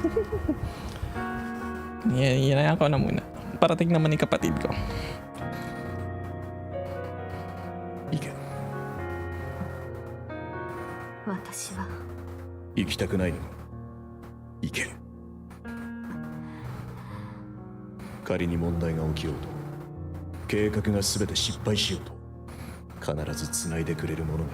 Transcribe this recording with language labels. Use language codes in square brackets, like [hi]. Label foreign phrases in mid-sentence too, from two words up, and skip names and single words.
[tl] Yan ako na muna. Parating naman ni kapatid ko. [ja] 行け。私は行きたくないのか。行け。仮に問題が起きようと、計画が全て失敗しようと、必ず繋いでくれる者がいる。